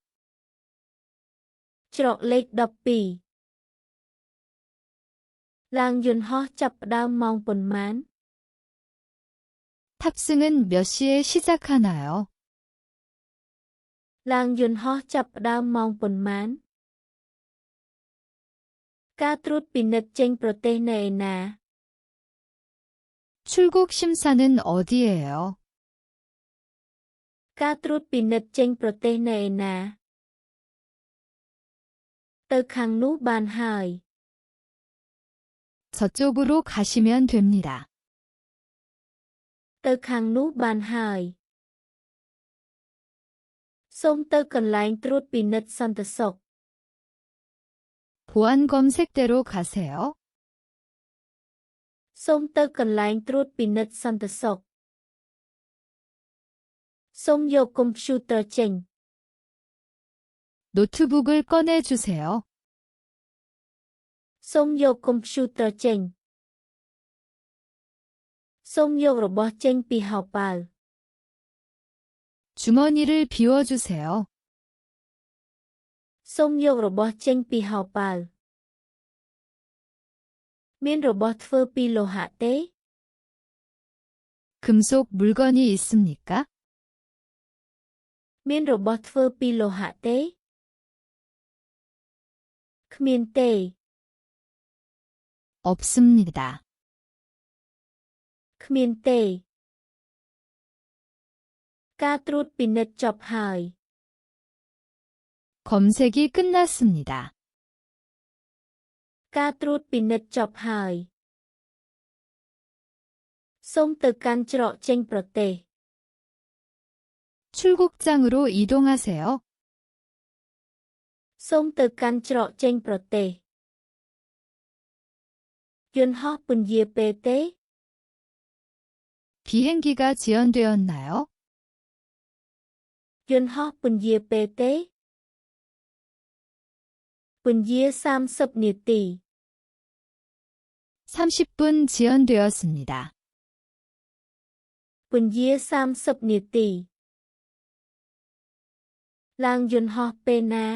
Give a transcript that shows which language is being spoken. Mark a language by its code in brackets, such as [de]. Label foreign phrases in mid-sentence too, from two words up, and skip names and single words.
[km] ច្រកលេខ12 ឡើងយន្តហោះចាប់ផ្ដើមម៉ោងប៉ុន្មាន [ko] 탑승은 몇 시에 시작하나요? [km] ឡើងយន្តហោះចាប់ផ្ដើមម៉ោងប៉ុន្មាន ការត្រួតពិនិត្យចេញប្រទេសនៅឯណា [ko] 출국 심사는 어디예요? [km] ការត្រួតពិនិត្យចេញប្រទេសនៅឯណា ទៅខាងនោះបានហើយ [ko] 저쪽으로 가시면 됩니다. [km] ទៅខាងនោះបានហើយ សូមទៅកន្លែងត្រួតពិនិត្យសន្តិសុខ [ko] 보안 검색대로 가세요. [km] សូមទៅកន្លែងត្រួតពិនិត្យសន្តិសុខ សូមយកកុំព្យូទ័រចេញ [ko] 노트북을 꺼내주세요. [km] សូមយកកុំព្យូទ័រចេញ សូមយករបស់ចេញពីហោប៉ៅ [ko] 주머니를 비워주세요. [km] សូមយករបស់ចេញពីហោប៉ៅមានរបស់ធ្វើពីលោហៈទេ [ko] 금속 물건이 있습니까? [km] មានរបស់ធ្វើពីលោហៈទេគ្មានទេ [ko] 없습니다. [km] គ្មានទេការត្រួតពិនិត្យចប់ហើយ [ko] 검색이 끝났습니다. [km] ការត្រួតពិនិត្យចប់ហើយសូមទៅកាន់ច្រកចេញប្រទេស [ko] 출국장으로 이동하세요. [km] សូមទៅកាន់ច្រកចេញប្រទេសយន្តហោះពន្យាពេលទេ [ko] 비행기가 지연되었나요? [km] យន្តហោះពន្យាពេលទេពន្យា30នាទី [ko] 30분 지연되었습니다. [km] ពន្យា30នាទីឡើងយន្តហោះពេលណា